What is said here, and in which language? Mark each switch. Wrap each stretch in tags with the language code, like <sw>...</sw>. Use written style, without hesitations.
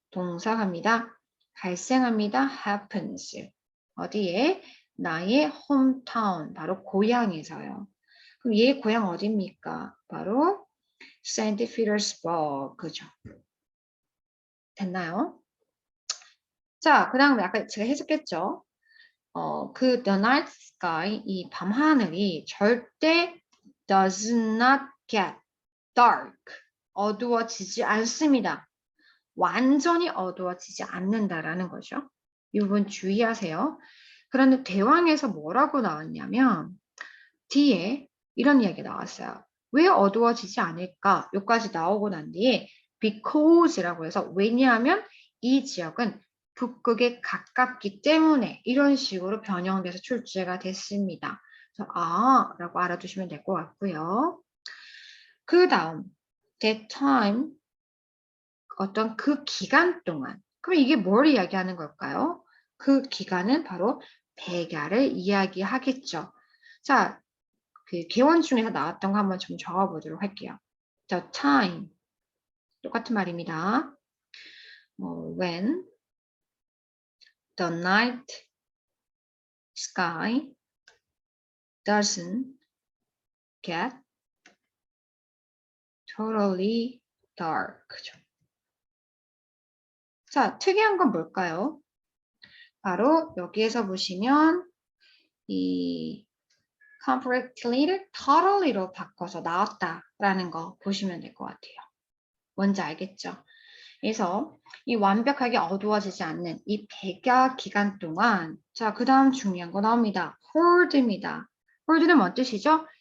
<ko>동사 갑니다. 발생합니다. happens. 어디에? 나의 홈타운, 바로 고향에서요. 그럼 얘 고향 어디입니까? 바로 세인트 피터스버그, 그죠? 됐나요? 자, 그 다음에 아까 제가 해석했죠? 그</ko> <en>the night sky,</en> <ko>이 밤하늘이 절대</ko> <en>does not get dark,</en> <ko>어두워지지 않습니다. 완전히 어두워지지 않는다라는 거죠. 이 부분 주의하세요. 그런데 대왕에서 뭐라고 나왔냐면 뒤에 이런 이야기가 나왔어요. 왜 어두워지지 않을까? 여기까지 나오고 난 뒤에 because라고 해서 왜냐하면 이 지역은 북극에 가깝기 때문에 이런 식으로 변형돼서 출제가 됐습니다. 그래서 라고 알아두시면 될 것 같고요. 그 다음</ko> <en>that time,</en> <ko>어떤 그 기간 동안, 그럼 이게 뭘 이야기하는 걸까요? 그 기간은 바로 백야를 이야기하겠죠. 자, 그 개원중에서 나왔던 거 한번 좀 적어보도록 할게요.</ko> <en>The time,</en> <ko>똑같은 말입니다.</ko> <en>when the night sky doesn't get totally dark.</en> <ko>자, 특이한 건 뭘까요? 바로 여기에서 보시면 이 completely를 thoroughly로 바꿔서 나왔다라는 거 보시면 될 것 같아요. 뭔지 알겠죠? 그래서 이 완벽하게 어두워지지 않는 이 백야 기간 동안, 자, 그 다음 중요한 거 나옵니다. 홀드입니다. 홀드는 뭔 뜻이죠?</ko>